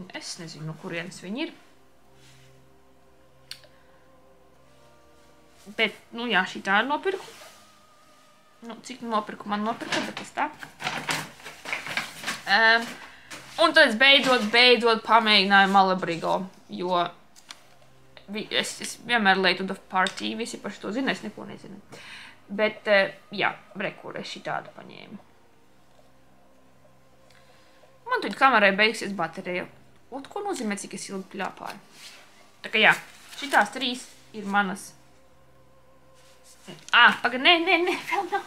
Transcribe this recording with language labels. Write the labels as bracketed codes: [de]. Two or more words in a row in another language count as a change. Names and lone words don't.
[lv] Es nezinu, no kurienes viņi ir. Bet, nu jā, šī tā ir nopirku. Nu, cik nopirku man nopirka, bet tas tā. Un tad es beidzot pamēģināju Malabrigo, jo es vienmēr [en] late to the party, [lv] visi par šito zina, es neko nezinu. Bet, jā, rekur, es šitādu paņēmu. Man tuļ kamerai beigsies baterija. Ko nozīmē, cik es ilgi pļāpāju? Tā kā jā, šitās 3 ir manas. Pagad, nē, vēl nav.